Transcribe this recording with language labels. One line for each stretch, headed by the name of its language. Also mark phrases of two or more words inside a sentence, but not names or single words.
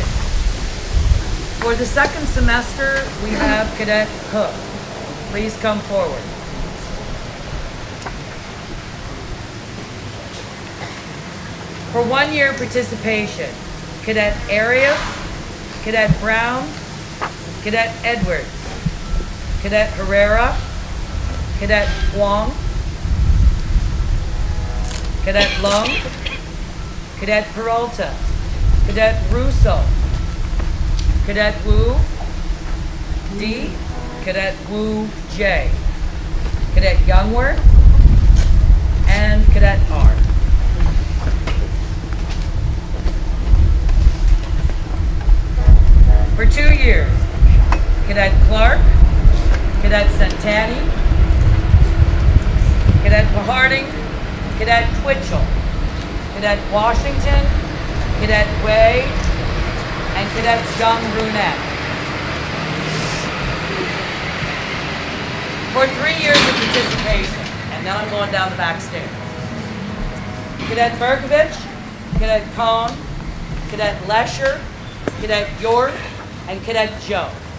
English: For the second semester, we have Cadet Hook. Please come forward. For 1 year participation, Cadet Arias, Cadet Brown, Cadet Edwards, Cadet Herrera, Cadet Huang, Cadet Lung, Cadet Peralta, Cadet Russo, Cadet Wu D, Cadet Wu J, Cadet Youngworth, and Cadet R. For 2 years, Cadet Clark, Cadet Santani, Cadet Paharding, Cadet Twitchell, Cadet Washington, Cadet Way, and Cadet Young Brunette. For 3 years of participation, and now I'm going down the back stairs. Cadet Berkovich, Cadet Cohn, Cadet Lesher, Cadet York, and Cadet Joe.